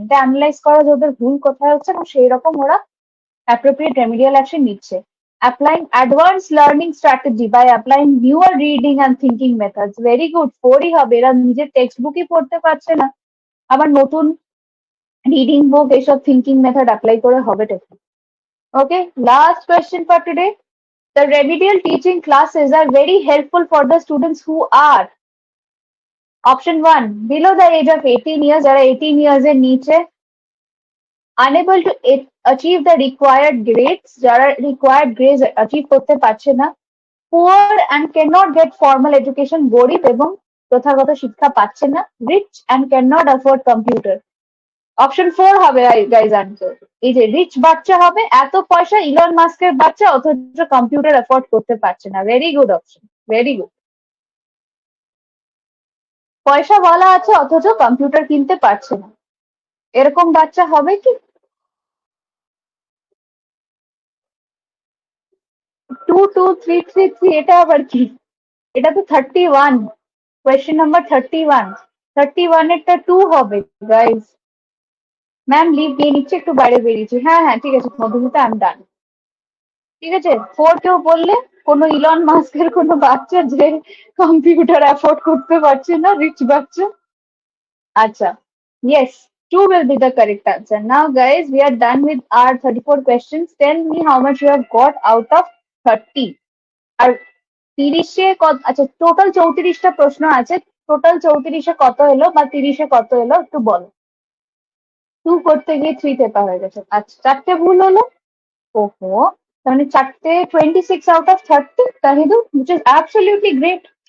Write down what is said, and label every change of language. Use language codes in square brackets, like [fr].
[bn] এটা অ্যানালাইজ করা যে ওদের ভুল কোথায় হচ্ছে এবং সেই রকম ওরা অ্যাপ্রোপ্রিয়েট রেমিডিয়াল অ্যাকশন নিচ্ছে। [en] Applying advance learning strategy by applying newer reading and thinking methods. [bn] Very good, 4ই হবে। এরা নিজের টেক্সট বুকই পড়তে পারছে না, আবার নতুন রিডিং বুক, এইসব থিঙ্কিং মেথড অ্যাপ্লাই করে হবে টা। [en] Okay, last question for today. The remedial teaching classes are very helpful for the students who are option 1 below the age of 18 years, [bn] যারা 18 years এর নিচে, [en] unable to achieve the required grades, [bn] যারা required grades achieve করতে পারছে না, [en] poor and cannot get formal education, [bn] গরিব এবং প্রথাগত শিক্ষা পাচ্ছে না, [en] rich and cannot afford computer. [bn] Option 4 হবে গাইজ আনসার। এই যে রিচ বাচ্চা হবে, এত পয়সা ইলন মাস্কের বাচ্চা অথচ কম্পিউটার অ্যাফোর্ড করতে পারছে না। Very good option, very good. পয়সা বলা আছে অথচ কম্পিউটার কিনতে পারছে না, এরকম বাচ্চা হবে কি? 2233 এটা আবার কি? এটা তো 31, কোয়েশ্চেন নাম্বার 31, 31 এরটা 2 হবে গাইজ। ম্যাম লিভ দিয়ে নিচ্ছে, একটু বাইরে বেরিয়েছি। হ্যাঁ হ্যাঁ ঠিক আছে মধুমিতা, আমি ডান। ঠিক আছে 4 কেউ বললে কোনো ইলন মাস্কের কোনো বাচ্চা যে কম্পিউটার অ্যাফোর্ড করতে পারছে না, রিচ বাচ্চা। [en] আচ্ছা, yes, 2 will be the correct answer. Now guys, we are done with our 34 questions. Tell me how much you have got out of 30. [bn] আর 30-এ আচ্ছা টোটাল 34টা প্রশ্ন আছে, টোটাল 34-এ কত এলো বা 30-এ কত এলো একটু বলো। 2 করতে গিয়ে 3 পেপার হয়ে গেছে। আচ্ছা 4টে ভুল হলো। ওহো, তাহলে 4টে 26 out of 30 তাহিদু, [en] which is absolutely great.